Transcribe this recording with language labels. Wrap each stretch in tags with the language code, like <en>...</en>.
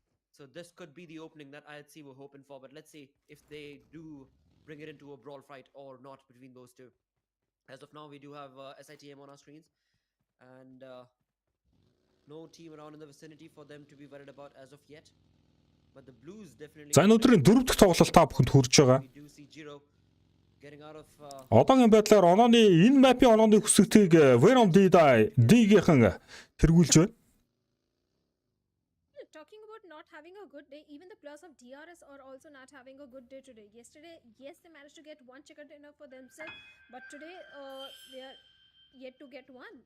<en>So this could be the opening that IHC were hoping for. But let's see if they do bring it into a brawl fight or not between those two. As of now, we do have SITM on our screens. And no team around in the vicinity for them to be worried about as of yet. But the Blues definitely.</en> <mn>За энэ өдрийн 4 дахь тоглолт та бүхэнд хүрж байгаа. Одоогийн байдлаар онооны энэ мапын онооны хүсэгтийг Venom D-гийн тэргүүлж байна.</mn> <en>Talking about not having a good day, even the players of DRS are also not having a good day today. Yesterday, yes, they managed to get one chicken dinner for themselves, but today they are yet to get one.</en>